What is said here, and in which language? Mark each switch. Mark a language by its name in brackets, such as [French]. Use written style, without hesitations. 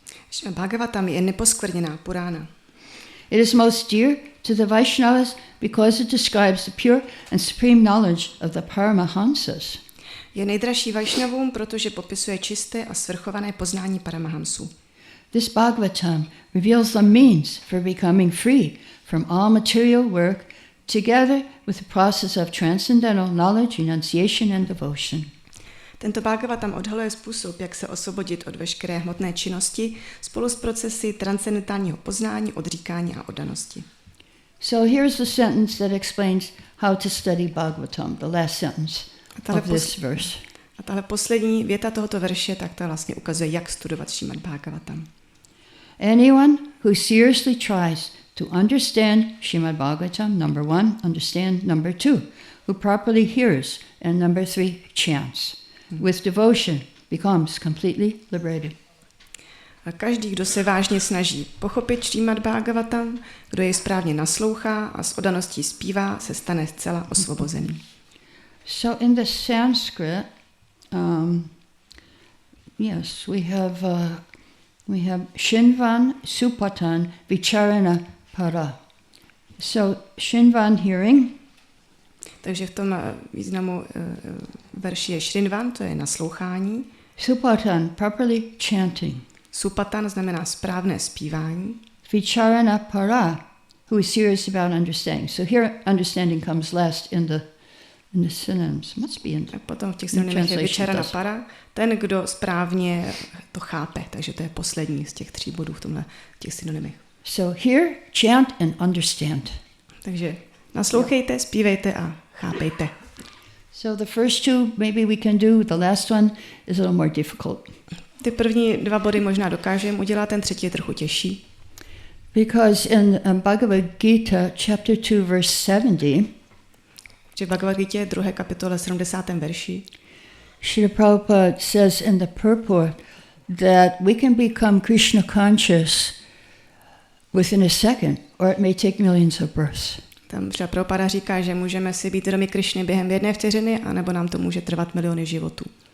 [Czech] Šrímad Bhágavatam je neposkvrněná Purána. [English] It is most dear to the Vaishnavas because it describes the pure and supreme knowledge of the Paramahamsas. [Czech] Je nejdražší Vaishnavům, protože popisuje čisté a svrchované poznání Paramahamsů. [English] This Bhagavatam reveals the means for becoming free from all material work together with the process of transcendental knowledge, renunciation and devotion. [Czech] Tento Bhagavatam odhaluje způsob, jak se osvobodit od veškeré hmotné činnosti spolu s procesy transcendentálního poznání, odříkání a oddanosti. [English] So here's the sentence that explains how to study Bhagavatam, the last sentence of this verse. [Czech] A tahle poslední věta tohoto verše, tak to vlastně ukazuje, jak studovat Šrímad Bhágavatam. [English] Anyone who seriously tries to understand Šrímad Bhágavatam, number 1, understand number 2, who properly hears, and number 3, chants, with devotion becomes completely liberated. [Czech] A každý, kdo se vážně snaží pochopit Šrímad Bhágavatam, kdo jej správně naslouchá a s oddaností zpívá, se stane zcela osvobozený. [English] So in the Sanskrit, yes, we have Shinvan, Supatan, Vicharana, Para. So Shinvan hearing. [Czech] Takže v tom významu verši je Šrinvan, to je naslouchání. [English] Supatan, properly chanting. [Czech] Supatan znamená správné zpívání. [English] Vicharana para, who is serious about understanding. So here understanding comes last in the synonyms. Must be in [Czech] a potom v těch synonymech je Vicharana para, ten, kdo správně to chápe. Takže to je poslední z těch 3 bodů v těch synonymech. [English] So here, chant and understand. [Czech] Takže naslouchejte, zpívejte a chápejte. [English] So the first 2 maybe we can do, the last one is a little more difficult. [Czech] Ty první 2 body možná dokážeme udělat, ten třetí je trochu těžší. [English] Because in Bhagavad Gita, chapter 2, verse 70, [Czech] v Bhagavad Gita 2. kapitole 70. verši, [English] Srila Prabhupada says in the purport that we can become Krishna conscious within a second, or it may take millions of births. [Czech] Tam Srila Prabhupada říká, že můžeme si být vědomi Krišny během 1 vteřiny, anebo nám to může trvat miliony životů.